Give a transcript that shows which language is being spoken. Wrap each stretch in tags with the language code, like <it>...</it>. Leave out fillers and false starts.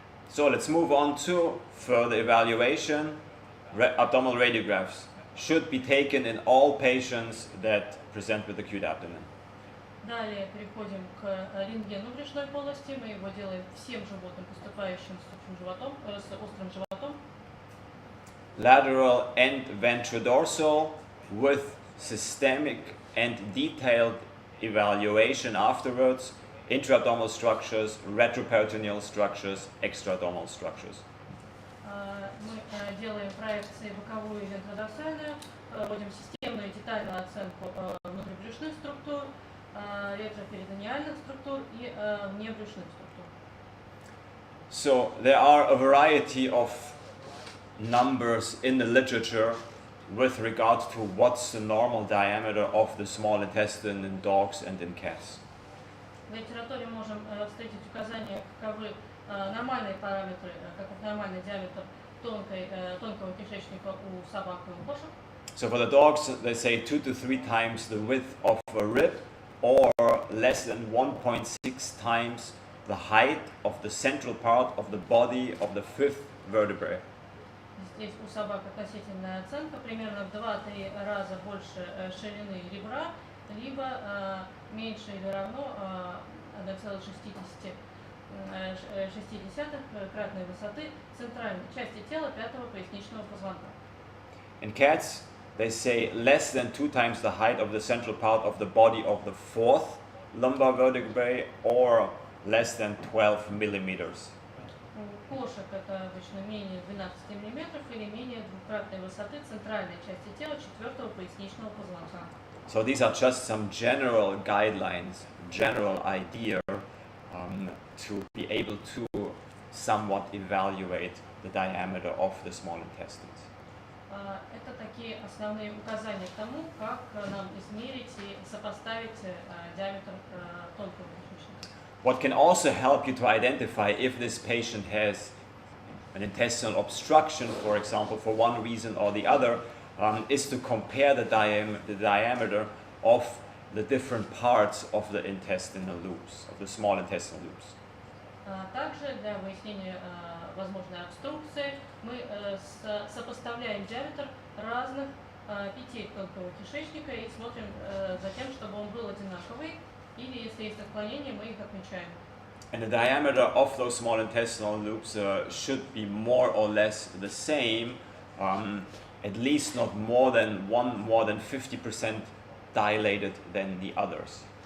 <en>So let's move on to further evaluation. Abdominal radiographs should be taken in all patients that present with acute abdomen.</en> <ru>Далее переходим к рентгену брюшной полости. Мы его делаем всем животным, поступающим с острым животом.</ru> <en>Lateral and ventrodorsal with systemic and detailed evaluation afterwards, intra-abdominal structures, retroperitoneal structures, extra-abdominal structures.</en> <ru>Мы делаем проекции боковую и вентродорсальную, проводим системную и детальную оценку внутрибрюшных структур, ретроперитониальных структур и внебрюшных структур.</ru> <en>So there are a variety of numbers in the literature with regard to what's the normal diameter of the small intestine in dogs and in cats.</en> <ru>В литературе можем встретить указания, каковы нормальные параметры, каков нормальный диаметр тонкого кишечника у собак и у кошек.</ru> <en>So for the dogs, they say 2 to 3 times the width of a rib, or less than 1.6 times the height of the central part of the body of the fifth vertebrae.</en> <ru>Здесь у собак относительная оценка примерно в 2-3 раза больше ширины ребра, либо меньше или равно 1,6-кратной высоты центральной части тела пятого поясничного позвонка.</ru> <en>In cats, they say less than 2 times the height of the central part of the body of the fourth lumbar vertebrae, or less than 12 millimeters.</en> <ru>У кошек это обычно менее 12 мм или менее двукратной высоты центральной части тела четвертого поясничного позвонка.</ru> <en>So these are just some general guidelines, general idea to be able to somewhat evaluate the diameter of the small intestines.</en> <ru>Это такие основные указания к тому, как нам измерить и сопоставить диаметр тонкого кишечника.</ru> <en>What can also help you to identify if this patient has an intestinal obstruction, for example, for one reason or the other, is to compare the diameter of the different parts of the intestinal loops, of the small intestinal loops.</en> <ru>Также для выяснения возможной обструкции мы сопоставляем диаметр разных петель тонкого кишечника и смотрим за тем, чтобы он был одинаковый, или если есть отклонения, мы их отмечаем.</ru> <en>And the diameter of those small intestinal loops should be more or less the same, at least not more than 50% dilated than the others.</en>